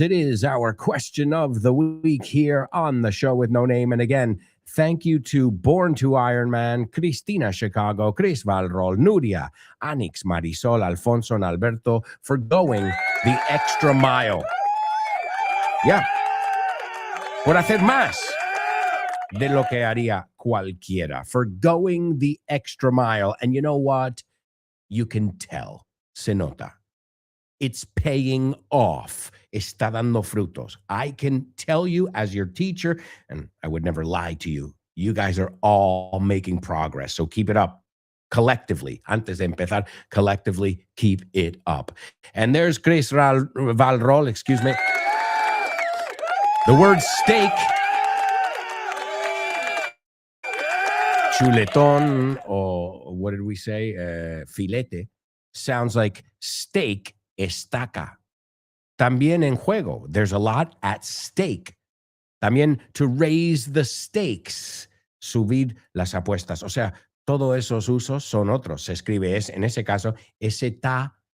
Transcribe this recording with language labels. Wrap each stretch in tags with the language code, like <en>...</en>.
<en>It is our question of the week here on the show with no name. And again, thank you to Born to Iron Man, Cristina Chicago, Chris Valrol, Nuria, Anix, Marisol, Alfonso, and Alberto for going the extra mile. Yeah.</en> <es>Por hacer más de lo que haría cualquiera.</es> <en>For going the extra mile. And you know what? You can tell.</en> <es>Se nota.</es> <en>It's paying off.</en> <es>Está dando frutos.</es> <en>I can tell you as your teacher, and I would never lie to you, you guys are all making progress. So keep it up. Collectively,</en> <es>antes de empezar,</es> <en>collectively keep it up. And there's Chris Valrol, excuse me. The word steak, chuletón, or what did we say? Filete, sounds like steak.</en> <es>Estaca. También en juego.</es> <en>There's a lot at stake.</en> <es>También</es> <en>to raise the stakes.</en> <es>Subir las apuestas. O sea, todos esos usos son otros. Se escribe en ese caso, S-T-A-K-E.</es>